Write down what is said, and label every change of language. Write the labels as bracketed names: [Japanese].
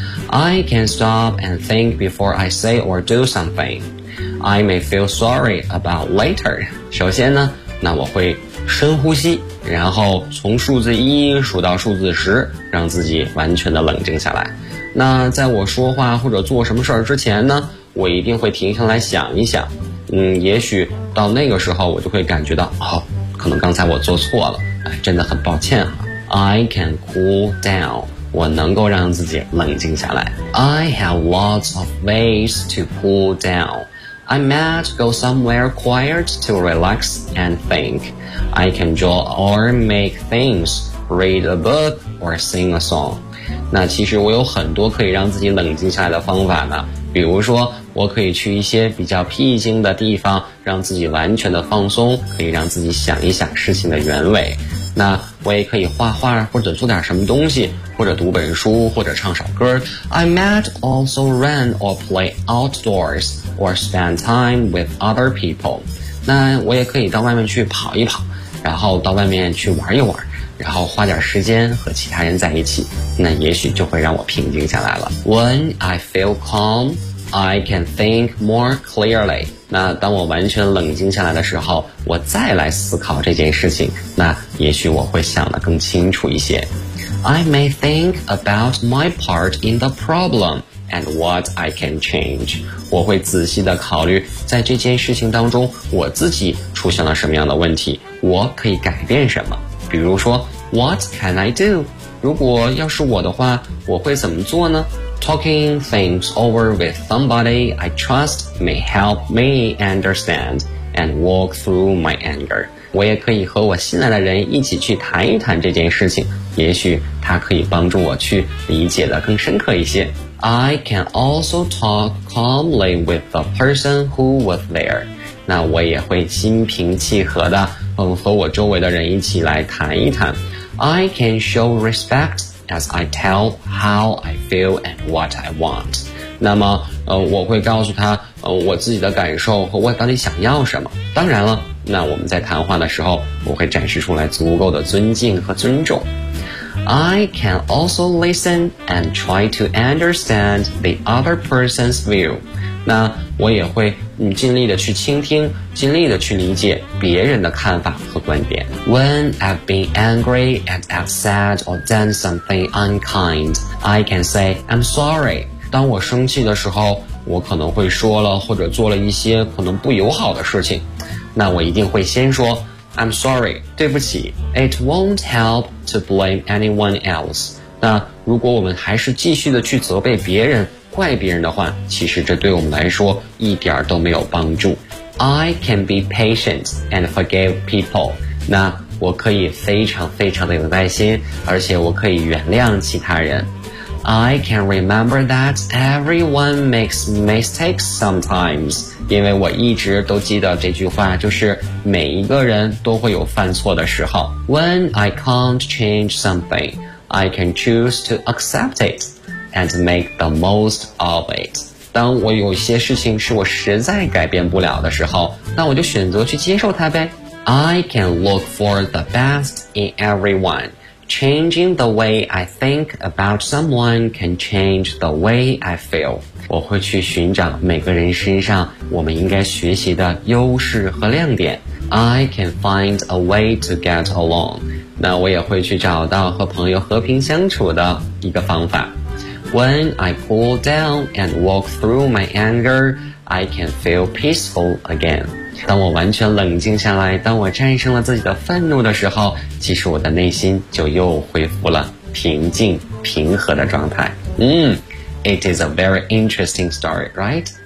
[English] I can stop and think before I say or do something. I may feel sorry about later. [Chinese] 首先呢，那我会深呼吸，然后从数字一数到数字十，让自己完全的冷静下来。那在我说话或者做什么事儿之前呢，我一定会停下来想一想。也许到那个时候我就会感觉到，哦，可能刚才我做错了，哎，真的很抱歉啊。 [English] I can cool down. [Chinese] 我能够让自己冷静下来。 [English] I have lots of ways to cool down. I might go somewhere quiet to relax and think. I can draw or make things, read a book or sing a song. [Chinese] 那其实我有很多可以让自己冷静下来的方法呢。比如说，我可以去一些比较僻静的地方，让自己完全的放松，可以让自己想一想事情的原委。那我也可以画画或者做点什么东西，或者读本书，或者唱首歌。 [English] I might also run or play outdoors or spend time with other people. [Chinese] 那我也可以到外面去跑一跑，然后到外面去玩一玩，然后花点时间和其他人在一起，那也许就会让我平静下来了。 [English] When I feel calm, I can think more clearly. [Chinese] 那当我完全冷静下来的时候，我再来思考这件事情，那也许我会想得更清楚一些。 [English] I may think about my part in the problem and what I can change. [Chinese] 我会仔细地考虑在这件事情当中我自己出现了什么样的问题，我可以改变什么。比如说 [English] What can I do? [Chinese] 如果要是我的话，我会怎么做呢？ [English] Talking things over with somebody I trust may help me understand and walk through my anger. [Chinese] 我也可以和我信赖的人一起去谈一谈这件事情，也许它可以帮助我去理解的更深刻一些。 [English] I can also talk calmly with the person who was there. [Chinese] 那我也会心平气和的和我周围的人一起来谈一谈。 [English] I can show respect as I tell how I feel and what I want. [Chinese] 那么我会告诉他我自己的感受和我到底想要什么。当然了，那我们在谈话的时候，我会展示出来足够的尊敬和尊重。 [English] I can also listen and try to understand the other person's view. [Chinese] 那我也会尽力的去倾听，尽力的去理解别人的看法和观点。 [English] When I've been angry and upset or done something unkind, I can say I'm sorry. [Chinese] 当我生气的时候，我可能会说了或者做了一些可能不友好的事情，那我一定会先说 [English] I'm sorry, [Chinese] 对不起。 [English] It won't help to blame anyone else. [Chinese] 那如果我们还是继续的去责备别人，怪别人的话，其实这对我们来说一点都没有帮助。 [English] I can be patient and forgive people. [Chinese] 那我可以非常非常的有耐心，而且我可以原谅其他人。 [English] I can remember that everyone makes mistakes sometimes. [Chinese] 因为我一直都记得这句话，就是每一个人都会有犯错的时候。 [English] When I can't change something, I can choose to accept it and make the most of it. [Chinese] 当我有些事情是我实在改变不了的时候，那我就选择去接受它呗。 [English] I can look for the best in everyone. Changing the way I think about someone can change the way I feel. [Chinese] 我会去寻找每个人身上我们应该学习的优势和亮点。 [English] I can find a way to get along. [Chinese] 那我也会去找到和朋友和平相处的一个方法。 [English] When I cool down and walk through my anger, I can feel peaceful again. [Chinese] 当我完全冷静下来，当我战胜了自己的愤怒的时候，其实我的内心就又恢复了平静、平和的状态。 [English] It is a very interesting story, right?